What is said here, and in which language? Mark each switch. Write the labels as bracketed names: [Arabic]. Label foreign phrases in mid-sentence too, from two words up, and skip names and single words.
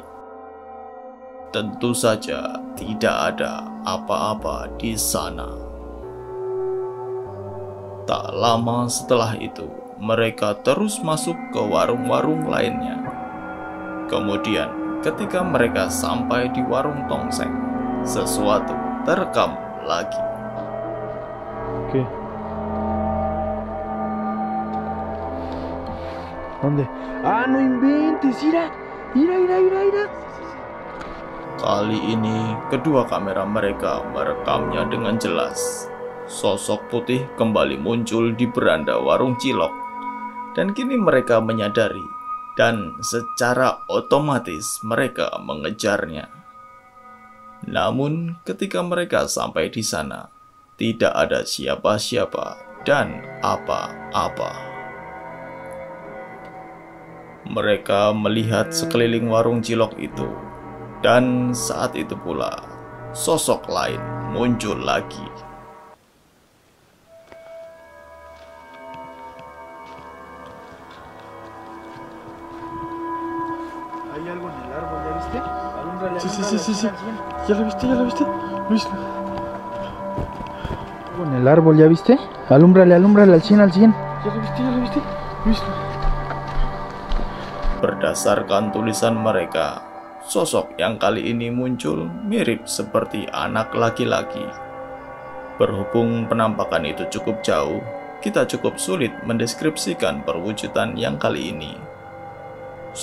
[Indonesian] Tentu saja tidak ada apa-apa di sana. Tak lama setelah itu, mereka terus masuk ke warung-warung lainnya. Kemudian, ketika mereka sampai di warung tongseng, sesuatu terekam lagi. [Spanish] ¿Qué? ¿Dónde? ¡Ah, no inventes! ¡Ira! ¡Ira! [Indonesian] Kali ini, kedua kamera mereka merekamnya dengan jelas. Sosok putih kembali muncul di beranda warung cilok. Dan kini mereka menyadari, dan secara otomatis mereka mengejarnya. Namun, ketika mereka sampai di sana, tidak ada siapa-siapa dan apa-apa. Mereka melihat sekeliling warung cilok itu, dan saat itu pula, sosok lain muncul lagi. [Spanish] Hay algo en el árbol, ¿ya viste? Alúmbrale, Sí. ¿Ya lo viste? Luis. Algo en el árbol, ¿ya viste? Alúmbrale al 100. ¿Ya lo viste? Luis. [Indonesian] Berdasarkan tulisan mereka, sosok yang kali ini muncul mirip seperti anak laki-laki. Berhubung penampakan itu cukup jauh, kita cukup sulit mendeskripsikan perwujudan yang kali ini.